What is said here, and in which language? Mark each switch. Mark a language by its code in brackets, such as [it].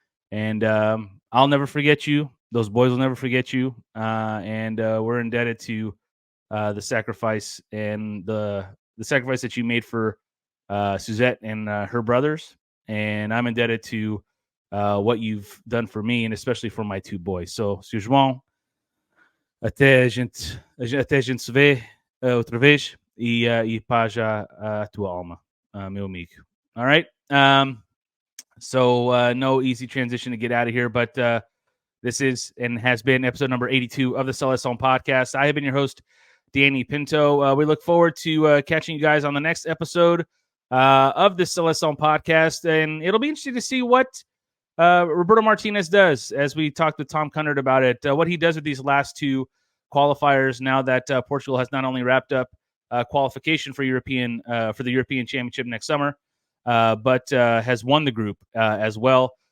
[en] And I'll never forget you. Those boys will never forget you. And we're indebted to the sacrifice and the sacrifice that you made for Suzette and her brothers. And I'm indebted to what you've done for me, and especially for my 2 boys. So, Sr. [pt] João, até a gente se vê outra vez, e paz a tua alma, meu amigo. [en] All right. So no easy transition to get out of here, but this is and has been episode number 82 of the Seleção podcast. I have been your host, Danny Pinto. We look forward to catching you guys on the next episode of the Seleção podcast, and it'll be interesting to see what Roberto Martínez does, as we talked with Tom Kundert about it, what he does with these last 2 qualifiers now that Portugal has not only wrapped up qualification for the European Championship next summer, but has won the group as well.